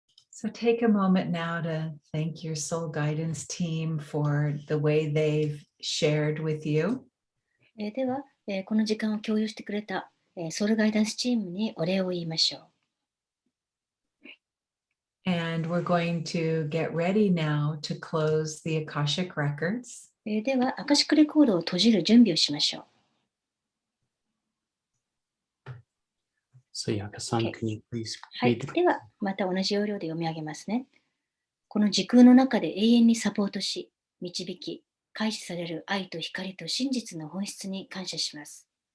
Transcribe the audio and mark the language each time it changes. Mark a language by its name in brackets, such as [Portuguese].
[English] So take a moment now to thank your soul guidance team for the way they've shared with you. [Japanese] では、この時間を共有してくれたソウルガイダンスチームにお礼を言いましょう。 [English] And we're going to get ready now to close the Akashic records. [Japanese] では、アカシックレコードを閉じる準備をしましょう。 [English] So Yaka-san, Okay. can you please [Japanese] はい。 [English] read the [Japanese] では、また同じ要領で読み上げますね。この時空の中で永遠にサポートし、導き、開示される愛と光と真実の本質に感謝します。